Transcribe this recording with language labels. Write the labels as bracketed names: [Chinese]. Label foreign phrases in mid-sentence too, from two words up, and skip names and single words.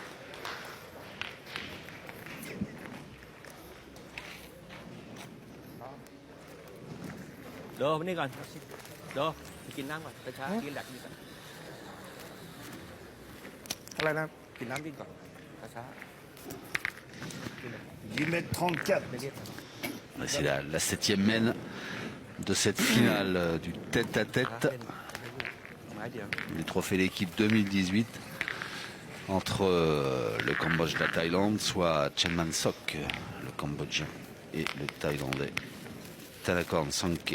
[Thai] โดมานี่ก่อนโดไปกินน้ำก่อนช้าๆกินแหลกนี่ก่อนอะไรนะกินน้ำกินก่อนช้าๆ 10m34 [French] C'est la 7e mène de cette finale du tête-à-tête. Les trophées d'équipe 2018 entre le Cambodge et la Thaïlande, soit Chenman Sok, le Cambodgien, et le Thaïlandais Thanakorn Sangkeu.